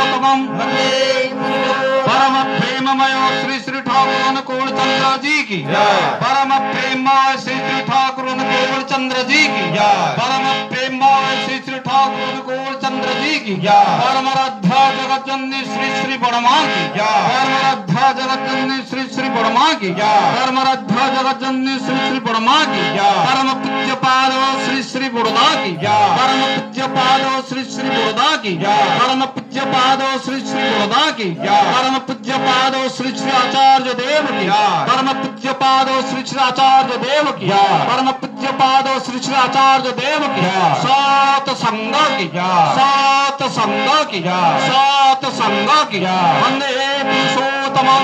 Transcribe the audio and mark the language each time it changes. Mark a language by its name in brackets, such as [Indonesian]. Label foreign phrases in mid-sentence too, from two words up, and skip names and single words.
[Hindi] पुरुषोत्तमम परम प्रेममय श्री श्री ठाकुर अनुकूल चंद्र जी की परम प्रेममय श्री श्री ठाकुर अनुकूल चंद्र जी की परम प्रेममय श्री श्री ठाकुर अनुकूल चंद्र जी की परम राधा जगत जननी श्री श्री बड़मा की परम राधा जगत जननी श्री श्री बड़मा की परम राधा जगत जननी श्री श्री बड़मा की परम पूज्य पाद श्री श्री बुड़दा की परम पूज्य पाद श्री श्री बुड़दा की परम पूज्य पाद श्री श्री बुड़दा की परम पूज्य पाद श्री श्री आचार्य देव की परम पूज्य पाद श्री श्री आचार्य देव की परम पूज्य पाद श्री श्री आचार्य देव की सात संग की सात संग की सात संग की [Sanskrit] वंदे पुरुषोत्तमं